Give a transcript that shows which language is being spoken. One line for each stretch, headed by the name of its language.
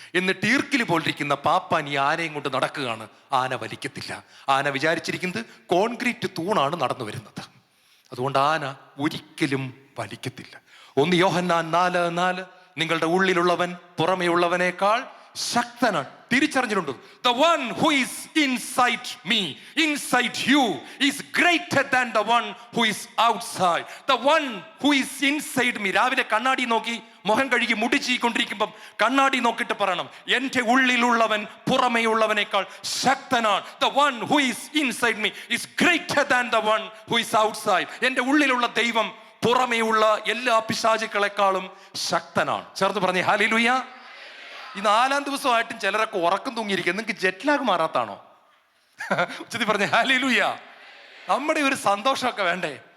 Malayalam: എന്നിട്ട് ഈർക്കിൽ പോലിരിക്കുന്ന പാപ്പാൻ ഈ ആനയും കൊണ്ട് നടക്കുകയാണ്. ആന വലിക്കത്തില്ല. ആന വിചാരിച്ചിരിക്കുന്നത് കോൺക്രീറ്റ് തൂണാണ് നടന്നു വരുന്നത്. അതുകൊണ്ട് ആന ഒരിക്കലും വലിക്കത്തില്ല. 1 യോഹന്നാൻ 4:4 നിങ്ങളുടെ ഉള്ളിലുള്ളവൻ പുറമേ ഉള്ളവനേക്കാൾ ശക്തനാണ്. തിരിച്ചറിഞ്ഞിട്ടുണ്ട്.
English: The one who is inside me, inside you, is greater than the one who is outside. The one who is inside me.
Malayalam: രാവിലെ കണ്ണാടി നോക്കി മുഖം കഴുകി മുടി ചീക്കൊണ്ടിരിക്കുമ്പം കണ്ണാടി നോക്കിയിട്ട് പറയണം, എൻ്റെ ഉള്ളിലുള്ളവൻ പുറമേ ഉള്ളവനേക്കാൾ ശക്തനാണ്.
English: The one who is inside me is greater than the one who is outside.
Malayalam: എൻ്റെ ഉള്ളിലുള്ള ദൈവം പുറമേ ഉള്ള എല്ലാ പിശാചുക്കളെക്കാളും ശക്തനാണ്. ചേർത്ത് പറഞ്ഞേ ഹല്ലേലൂയ. ഈ 4-ാം ദിവസമായിട്ടും ചിലരൊക്കെ ഉറക്കം തൂങ്ങിയിരിക്കുക. നിങ്ങൾക്ക് ജെറ്റ്ലാഗ് മാറാത്താണോ? ഉച്ചത്തി പറഞ്ഞ ഹല്ലേലൂയ. നമ്മുടെ ഒരു സന്തോഷമൊക്കെ വേണ്ടേ?